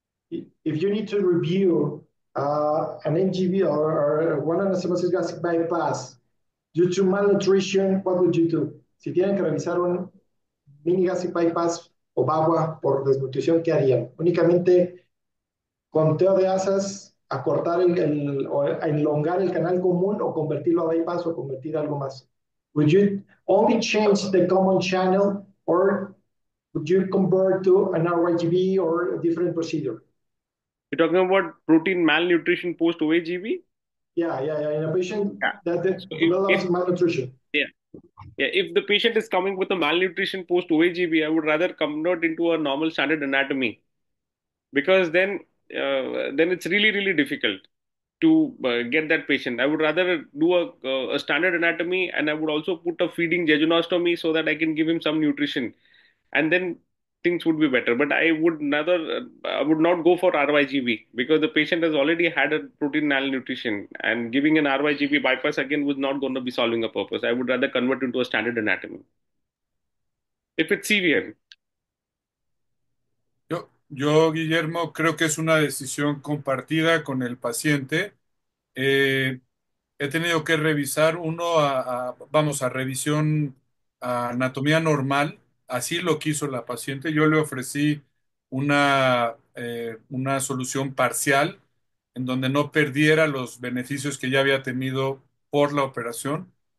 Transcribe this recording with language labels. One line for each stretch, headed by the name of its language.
English: If you need to review an NGB or one anastomosis gastric bypass due to malnutrition, what would you do?
Spanish: Si tienen que revisar un mini gastric bypass o bagua por desnutrición, ¿qué harían? Únicamente conteo de asas, acortar o elongar el canal común o convertirlo a bypass o convertir algo más.
English: Would you only change the common channel or would you convert to an RYGB or a different procedure? You're talking about protein malnutrition post OAGB? Yeah. In a patient Yeah. that So if develops malnutrition. yeah, yeah, if the patient is coming with a malnutrition post OAGB, I would rather convert into a normal standard anatomy, because then it's really difficult to get that patient. I would rather do a standard anatomy, and I would also put a feeding jejunostomy so that I can give him some nutrition, and then things would be better. But I would not go for RYGB, because the patient has already had a protein malnutrition, and giving an RYGB bypass again was not going to be solving a purpose. I would rather convert into a standard anatomy if it's severe.
Spanish: Guillermo, creo que es una decisión compartida con el paciente. Eh, He tenido que revisar vamos, a revisión a anatomía normal, así lo quiso la paciente. Yo le ofrecí una solución parcial en donde no perdiera los beneficios que ya había tenido por la operación.